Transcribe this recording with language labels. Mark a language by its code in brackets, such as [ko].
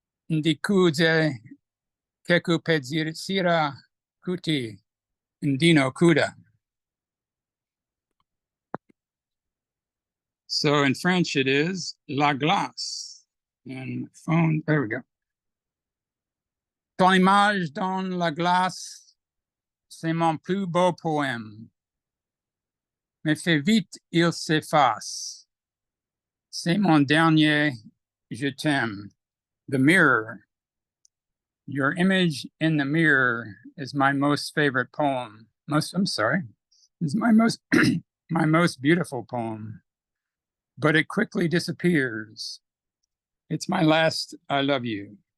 [sn] Ndikuze Keku Pedzira Kuti Ndino Kuda. [en] So in French it is La Glace. And phone, there we go. [fr] Ton image dans la glace, c'est mon plus beau poème. Mais fais vite, il s'efface. C'est mon dernier je t'aime. [en] The mirror. Your image in the mirror is my most favorite poem. Is my most my most beautiful poem. But it quickly disappears. It's my last I love you.